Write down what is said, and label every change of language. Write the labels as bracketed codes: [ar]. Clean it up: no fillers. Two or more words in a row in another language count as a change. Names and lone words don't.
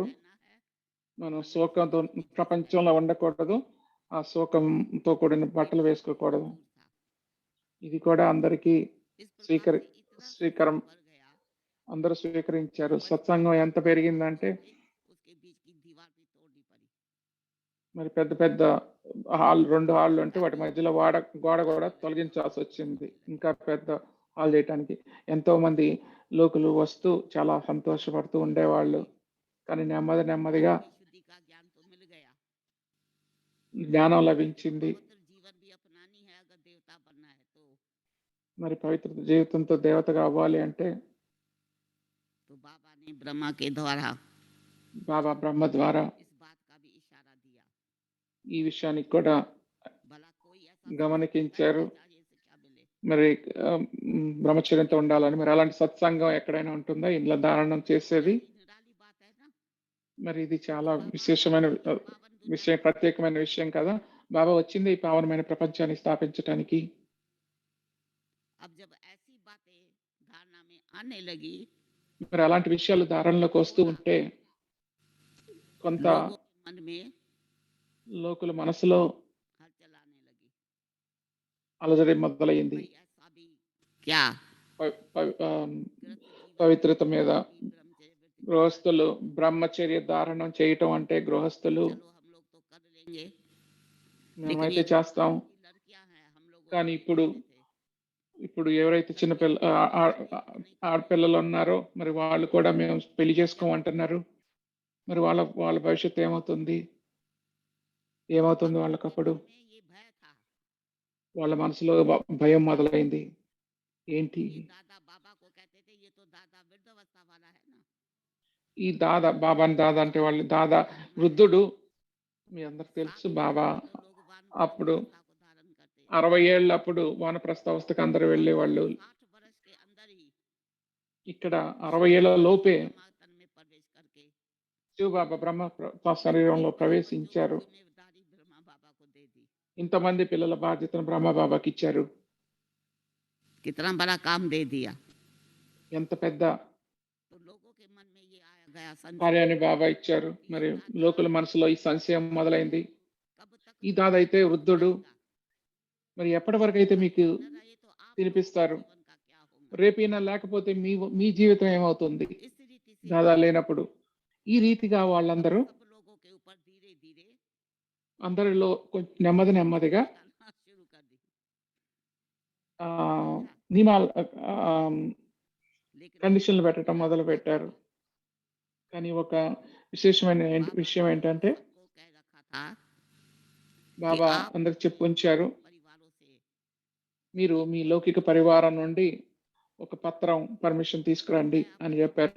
[hi] रहना है [te] మనం శోకంతో ప్రపంచంలో ఉండకూడదు, ఆ శోకంతో కూడిన బట్టలు వేసుకోకూడదు. [hi] दूर था [te] ఇది కూడా అందరికీ [hi] इस प्रकार से इतना [te] స్వీకారం [hi] बढ़ गया [te] అందరూ స్వీకరించారు. సత్సంగం ఎంత పెరిగిందంటే [hi] उसके बीच की दीवार भी तोड़नी पड़ी [te] మరి పెద్ద పెద్ద 2 హాళ్ళు అంటే వాటి మధ్యలో గోడ కూడా తొలగించాల్సి వచ్చింది. ఇంకా పెద్ద హాల్ చేయటానికి ఎంతో మంది లోకులు వస్తూ చాలా సంతోషపడుతూ ఉండేవాళ్ళు. కానీ నెమ్మదిగా [hi] शुद्धि का ज्ञान तो मिल गया [te] జ్ఞానం లభించింది. [hi] पवित्र जीवन भी अपनानी है अगर देवता बनना है तो [te] మరి పవిత్ర జీవితంతో దేవతగా అవ్వాలి అంటే [hi] बाबा ने ब्रह्मा के द्वारा [te] బాబా బ్రహ్మ ద్వారా [hi] इस बात का भी इशारा दिया [te] ఈ విషయానికి కూడా [hi] भला कोई ऐसा [te] గమనించారు. [hi] चाहिए से क्या मिले [te] మరి బ్రహ్మచర్యంతో ఉండాలని. మరి అలాంటి సత్సంగం ఎక్కడైనా ఉంటుందా ఇంట్లో ధారణం చేసేది? [hi] निराली बात है ना [te] మరి ఇది చాలా విశేషమైన విషయం, ప్రత్యేకమైన విషయం కదా. బాబా వచ్చింది ఈ పావనమైన ప్రపంచాన్ని స్థాపించటానికి. [hi] अब जब ऐसी बातें धारणा में आने लगी [te] మరి అలాంటి విషయాలు ధారణలోకి వస్తూ ఉంటే కొంత [hi] लोगों के मन में [te] లోకుల మనసులో [hi] हलचल आने लगी [te] అలజడి మొదలైంది. [hi] भाई ऐसा भी क्या [te] పవిత్రత మీద [hi] ब्रह्मचर्य व्रत [te] గృహస్థులు బ్రహ్మచర్య ధారణం చేయటం అంటే గృహస్థులు [hi] चलो हम लोग तो कर लेंगे [te] మేమైతే చేస్తాం. [hi] लड़कियां हैं हम लोग [te] కానీ ఇప్పుడు ఎవరైతే ఆడపిల్లలు ఉన్నారో మరి వాళ్ళు కూడా మేము పెళ్లి చేసుకోమంటున్నారు. మరి వాళ్ళ భవిష్యత్తు ఏమవుతుంది వాళ్ళకప్పుడు? [hi] ये भय था [te] వాళ్ళ మనసులో భయం మొదలైంది. ఏంటి [hi] ये दादा बाबा को कहते थे ये तो दादा वृद्धावस्था वाला है ना [te] ఈ దాదా అంటే వాళ్ళు దాదా వృద్ధుడు. మీ అందరికి తెలుసు బాబా [hi] तो लोग [te] అప్పుడు [hi] वानप्रस्थावस्था को धारण करते [te] 60 ఏళ్ళప్పుడు వానప్రస్థావస్థకు అందరూ వెళ్ళేవాళ్ళు. [hi] 60 वर्ष के अंदर ही [te] ఇక్కడ 60 ఏళ్ల లోపే [hi] तन में प्रवेश करके [te] శివబాబా బ్రహ్మ శరీరంలో ప్రవేశించారు. [hi] जिम्मेदारी ब्रह्मा बाबा को दे दी [te] ఇంతమంది పిల్లల బాధ్యతను బ్రహ్మబాబాకి ఇచ్చారు. [hi] कितना बड़ा काम दे दिया [te] ఎంత పెద్ద [hi] तो लोगों के मन में ये आया गया संशय [te] కార్యాన్ని బాబా ఇచ్చారు. మరి లోకుల మనసులో ఈ సంశయం మొదలైంది. [hi] कब तक [te] ఈ దాదా అయితే వృద్ధుడు, మరి ఎప్పటి వరకు అయితే మీకు [hi] न रहे तो आप [te] తినిపిస్తారు? [hi] जीवन का क्या होगा [te] రేపైనా లేకపోతే మీ జీవితం ఏమవుతుంది [hi] इस रीति से [te] దాదా లేనప్పుడు? ఈ రీతిగా వాళ్ళందరూ [hi] सब लोगों के ऊपर धीरे धीरे [te] అందరిలో కొంచెం నెమ్మది నెమ్మదిగా నియమాలు కండిషన్లు పెట్టడం మొదలు పెట్టారు. కానీ ఒక విశేషమైన విషయం ఏంటంటే బాబా అందరికి చెప్పు ఉంచారు, మీరు మీ లౌకిక పరివారం నుండి ఒక పత్రం పర్మిషన్ తీసుకురండి అని చెప్పారు.